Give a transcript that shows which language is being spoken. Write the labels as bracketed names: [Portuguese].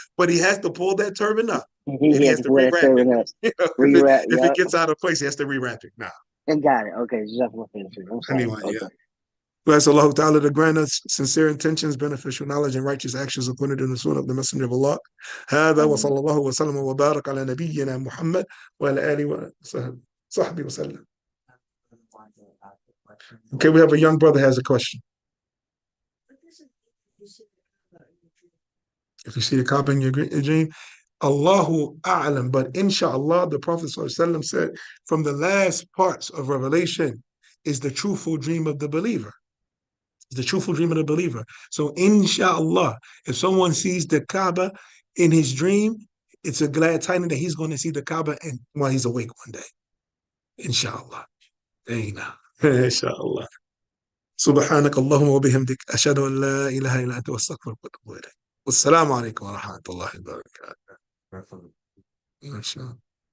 [English] But he has to pull that turban up. And he has to rewrap it. If it gets out of place, he has to rewrap it. Nah. And got it. Okay. I'm sorry. Anyway, okay. yeah. Bless Allah Ta'ala to grant us sincere intentions, beneficial knowledge, and righteous actions according to the sunnah of the Messenger of Allah. [Arabic] هذا وصلى الله وسلم وبارك على نبينا محمد وعلى آله وصحبه وسلم. [English] Okay, we have a young brother has a question. If you see the Kaaba in your dream, Allahu A'lam. But inshallah, the Prophet ﷺ said, from the last parts of Revelation is the truthful dream of the believer. It's the truthful dream of the believer. So inshallah, if someone sees the Kaaba in his dream, it's a glad tidings that he's going to see the Kaaba while he's awake one day. Inshallah. Aina. Inshallah. [Arabic] سبحانك اللهم وبحمدك أشهد أن لا إله إلا أنت وأستغفرك وأتوب إليك والسلام عليكم ورحمة الله وبركاته. ما شاء الله.